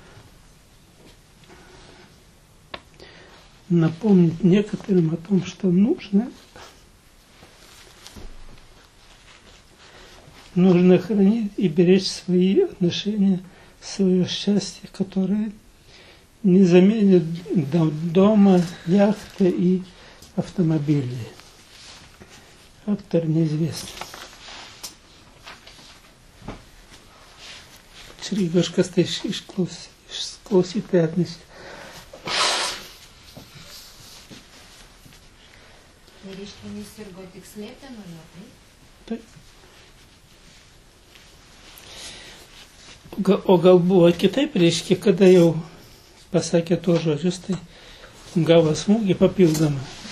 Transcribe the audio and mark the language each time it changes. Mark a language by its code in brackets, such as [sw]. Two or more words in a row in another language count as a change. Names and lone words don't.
[ru] напомнить некоторым о том, что нужно хранить и беречь свои отношения, свое счастье, которое не заменит дома, яхты и автомобили. Автор неизвестен. Šī kas te izklausītētnis. [lt] Reiškia, nesirgo tik slėpė nuo jo, taip? O gal buvo kitaip, reiškia, kada jau pasakė tuos žodžius, tai gavo smūgį papildomą.